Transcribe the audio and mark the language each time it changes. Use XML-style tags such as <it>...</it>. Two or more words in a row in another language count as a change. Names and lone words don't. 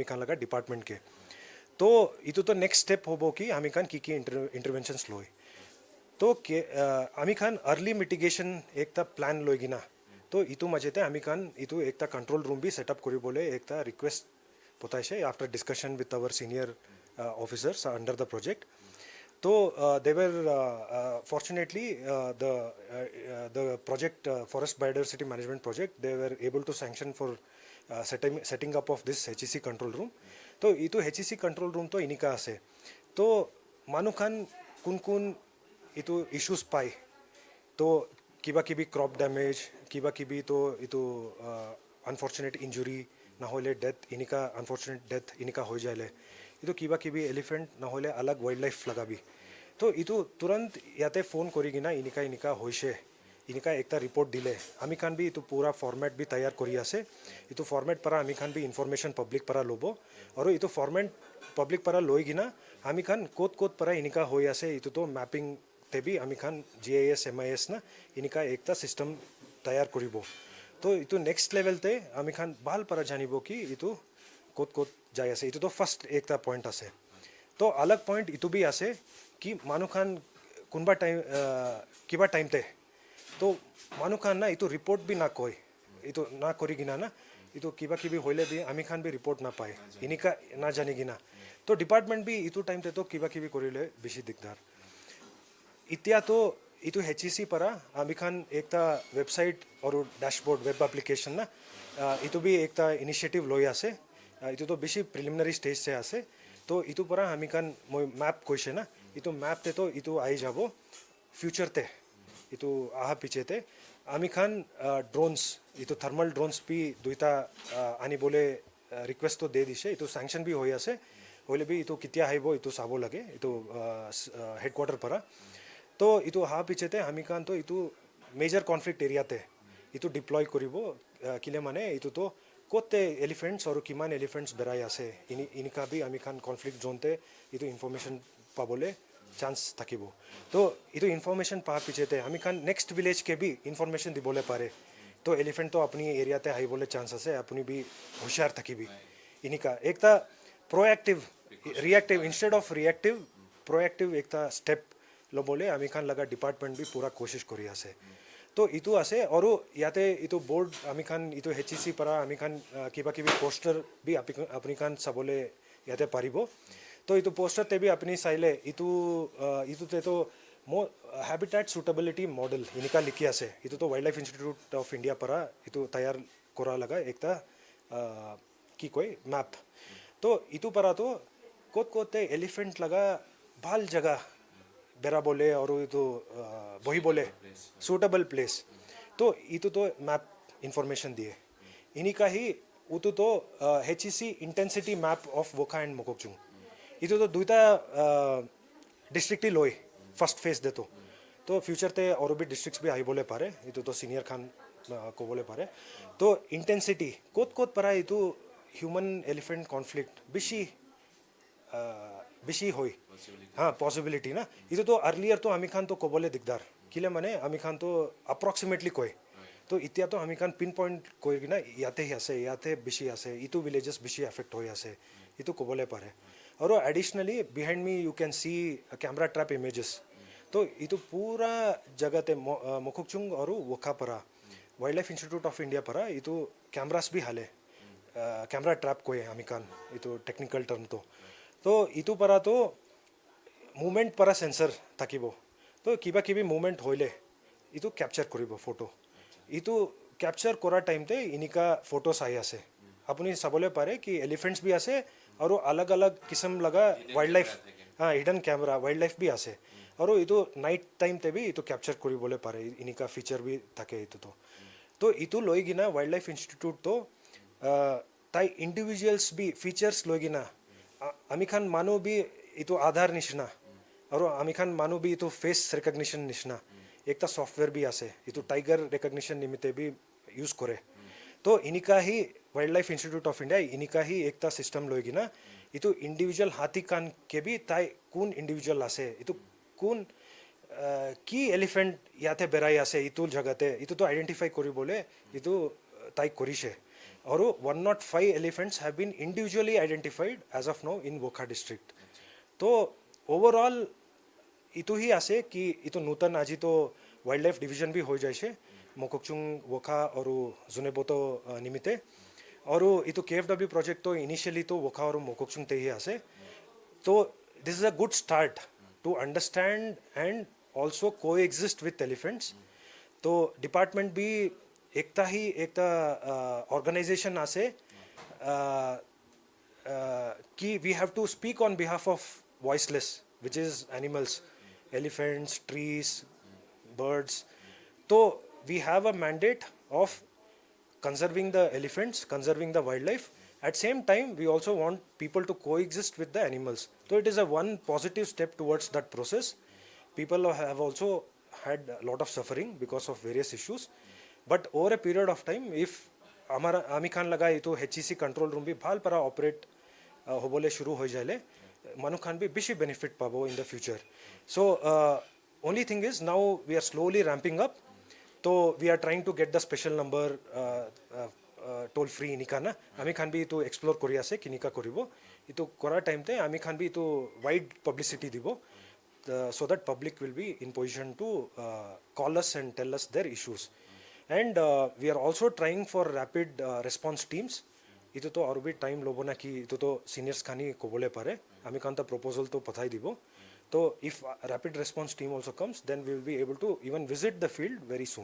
<nag>कान लगा डिपार्टमेंट के तो इतु तो</nag> <en>next step</en> <nag>होबो कि आमी कान की इंटरवेंशंस लोय तो आमी खान</nag> <en>early mitigation</en> <nag>एक ता प्लान लोगिना तो इतु मजेते आमी खान इतु एक ता</nag> <en>control room</en> <nag>भी सेटअप करि बोले एक ता रिक्वेस्ट पोताइशे</nag> <en>after discussion with our senior officers under the project</en> <nag>तो</nag> <en>they were fortunately the project forest biodiversity management project they were able to sanction for setting up of this HEC control room.</en> <nag>तो इतो</nag> <en>HEC control room</en> <nag>तो इनिका আছে तो মানুখান কোন ইটো ইস্যুস পায় তো কিবা কিবি</nag> <en>crop damage</en> <nag>কিবা কিবি তো ইটো</nag> <en>unfortunate injury</en> <nag>না হলে ডেথ ইনিকা</nag> <en>unfortunate death</en> <nag>ইনিকা হয়ে যাইলে ইটো কিবা কিবি এলিফেন্ট না হলে আলাগ</nag> <en>wild life</en> <nag>লাগাবি তো ইটো তুরন্ত ইয়াতে ফোন করি কিনা ইনিকা হয়েছে ইনিকা একটা রিপোর্ট দিলে আমি খান বি ইটো পুরা ফরম্যাট বি তৈয়ার করি আছে ইটো ফরম্যাট পারা আমি খান বি ইনফরমেশন পাবলিক পারা লব আর ইটো ফরম্যাট পাবলিক পারা লই কিনা আমি খান কোত পারা ইনিকা হয়ে আছে ইটো তো ম্যাপিং তেবি আমি খান</nag> <en>GIS MIS</en> <nag>না ইনিকা একটা সিস্টেম তৈয়ার করিব তো ইটো নেক্সট লেভেলতে আমি খান ভাল পারা জানিব কি ইটো কোত যাই আছে ইটো তো ফার্স্ট একটা পয়েন্ট আছে তো আলাগ পয়েন্ট ইটো বি আছে কি মানুহ খান কোনবা টাইম কিবা টাইমতে তো মানুহ খান না ইটো রিপোর্ট বি না কয় ইটো না করি কিনা না ইটো কিবা কিবি হইলে বি আমি খান বি রিপোর্ট না পায় ইনিকা না জানি কিনা তো ডিপার্টমেন্ট বি ইটো টাইমতে তো কিবা কিবি করিলে বেশি দিগদার ইতিয়া তো ইটো HEC পারা আমি খান একটা ওয়েবসাইট আর</nag> <en>dashboard web application</en> <nag>না ইটো বি একটা ইনিশিয়েটিভ লই আছে ইটো তো বেশি প্রিলিমিনারি স্টেজে আছে তো ইটো পারা আমি খান মই ম্যাপ কৈছে না ইটো ম্যাপতে তো ইটো আই যাব ফিউচারতে ইটো আহা পিছেতে আমি খান ড্রোনস ইটো</nag> <en>thermal drones</en> <nag>বি দুইটা আনিবলে রিকুৱেষ্ট তো দে দিছে ইটো স্যাংশন বি হৈ আছে হইলে বি ইটো কেতিয়া আহিব ইটো চাব লাগে ইটো হেডকোয়ার্টার পারা তো ইটো হা পিছেতে আমি খান তো ইটো</nag> <en>major conflict</en> <nag>এরিয়াতে ইটো ডিপ্লয় কৰিব কিলে মানে ইটো তো কোতে এলিফেন্টস আৰু কিমান এলিফেন্টস বেৰাই আছে ইনিকা বি আমি খান কনফ্লিক্ট জোনতে ইটো ইনফরমেশন পাবলে চান্স থাকিব তো ইটো ইনফরমেশন পা পিছেতে আমি খান</nag> <en>next village</en> <nag>কে বি ইনফরমেশন দিবলে পারে তো এলিফেন্ট তো আপনি এরিয়াতে আহিবলে চান্স আছে আপনি বি হুঁশিয়ার থাকিবি ইনিকা একটা</nag> <en>proactive reactive instead of reactive proactive</en> <nag>একটা স্টেপ ল'বলে আমি খান লাগা ডিপার্টমেন্ট বি পুরা কোশিশ কৰি আছে তো ইটো আছে আৰু ইয়াতে ইটো বোর্ড আমি খান ইটো HEC পাৰা আমি খান কিবা কিবি পোস্টার বি আপনি খান চাবলে ইয়াতে পাৰিব তো ইটো পোস্টারতে বি আপনি চাইলে ইটোতে তো</nag> <en>habitat suitability model</en> <nag>ইনিকা লিখি আছে ইটো তো ওয়াইল্ড লাইফ ইনস্টিটিউট অফ ইন্ডিয়া পাৰা ইটো তৈয়ার করা লাগা একটা কি কয় ম্যাপ তো ইটো পাৰা তো কোতে এলিফেন্ট লাগা ভাল জায়গা বেড়াবলে আর ইটো বহিবলে</nag> <en>suitable place</en> <nag>তো ইটো তো ম্যাপ ইনফরমেশন দিয়ে ইনিকা হি উটো তো</nag> <en>HEC intensity map of Wokha and Mokokchung</en> <nag>ইটো তো দুইটা ডিস্ট্রিক্টই লয়</nag> <en>first phase</en> <nag>দে তো ফিউচারতে আৰু বি ডিস্ট্রিক্টস বি আহিবলে পারে ইটো তো সিনিয়র খান ক'বলে পারে তো ইন্টেন্সিটি কোত পারা ইটো</nag> <en>human elephant conflict</en> <nag>বেশি হয় হ্যাঁ পসিবিলিটি না ইটো তো আর্লিয়ার তো আমি খান তো ক'বলে দিগদার কিলে মানে আমি খান তো অ্যাপ্রক্সিমেটলি কয় তো এতিয়া তো আমি খান</nag> <en>pin point</en> <nag>কৈ কিনা ইয়াতে বেছি আছে ইটো ভিলেজেছ বেছি এফেক্ট হৈ আছে ইটো ক'বলে পাৰে আৰু</nag> <en>additionally behind me you can see camera trap images</en> <nag>তো ইটো পুরা জগতে মোককচুং আৰু ওখা পাৰা ওয়াইল্ড লাইফ ইনস্টিটিউট অফ ইন্ডিয়া পাৰা ইটো ক্যামেরাস বি হালে</nag> <en>camera trap</en> <nag>কয় আমি খান ইটো</nag> <en>technical term</en> <nag>তো ইটো পাৰা তো মুভমেন্ট পাৰা সেন্সর থাকিব তো কিবা কিবি মুভমেন্ট হইলে ইটো ক্যাপচার কৰিব ফটো ইটো ক্যাপচার কৰাৰ টাইমতে ইনিকা ফটো চাই আছে আপুনি চাবলৈ পাৰে কি এলিফেন্টস বি আছে আৰু আলাগ আলাগ কিসম লগা ওয়াইল্ড লাইফ</nag> <en>hidden camera wild life</en> <nag>বি আছে আৰু ইটো নাইট টাইমতে বি ইটো ক্যাপচার কৰিবলৈ পাৰে ইনিকা ফিচার বি থাকে ইটো তো ইটো লৈ কিনা ওয়াইল্ড লাইফ ইনস্টিটিউট তো তাই ইন্ডিভিজুয়ালস বি ফিচার্স লৈ কিনা আমি খান মানুহ বি ইটো আধাৰ নিচিনা আৰু আমি খান মানুহ বি ইটো</nag> <en>face recognition</en> <nag>নিচিনা একটা সফটওয়্যার বি আছে ইটো</nag> <en>tiger recognition</en> <nag>নিমিত্তে বি ইউজ করে তো ইনিকা হি ওয়াইল্ড লাইফ ইনস্টিটিউট অফ ইন্ডিয়া ইনিকা হি একটা সিস্টেম লৈ কিনা ইটো ইন্ডিভিজুয়াল হাতী কান কে বি তাই কোন ইন্ডিভিজুয়াল আছে ইটো কোন কি এলিফেন্ট ইয়াতে বেৰাই আছে ইটো জাগাতে ইটো তো আইডেন্টিফাই কৰিবলৈ ইটো তাই কৰিছে আৰু</nag> <en>105 elephants have been individually identified as of now in Wokha district</en> <nag>তো ওভারঅল ইটো হি আছে কি ইটো নতুন আজি তো</nag> <en>wild life division</en> <nag>বি হৈ যাইছে মোককচুং ওখা আৰু জুনেবতো নিমিত্তে আৰু ইটো KFW প্ৰজেক্ট তো ইনিশিয়ালি তো ওখা আৰু মোককচুংতে হি আছে তো</nag> <en>this is a good start to to understand and also coexist with elephants.</en> <nag>तो डिपार्टमेंट भी एकता ही एकता ऑर्गेनाइजेशन आसे कि</nag> <en>we have to speak on behalf of voiceless, which is animals, elephants, trees, birds. So we have a mandate of conserving the elephants, conserving the wildlife. At same time, we also want people to coexist with the animals. So it is a one positive step towards that process. People have also had a lot of suffering because of various issues. But over a period of time, if</en> <nag>हमारा आमी खान लगा ये तो HEC कंट्रोल रूम भी भाल परा ऑपरेट हो बोले शुरू हो जाले मनु खान भी बिशी बेनिफिट पाबो</nag> <en>in the future so only thing is now we are slowly ramping up to we are trying to get the special number toll free</en> <nag>निका ना आमी खान भी तो एक्सप्लोर करिया से किनिका करिबो इतो करा टाइम ते आमी खान भी तो</nag> <en>wide publicity</en> <nag>दिबो</nag> <en>so that public will be in position to call us and tell us their issues. And we are also trying for rapid response teams.</en> <nag>इतो तो और भी टाइम लोबो ना कि इतो तो सीनियर्स खानी को बोले पारे आमी कांता प्रपोजल तो पठाई दिबो तो</nag> <en>if rapid response team also comes then we will be able to even visit the field very soon.</en>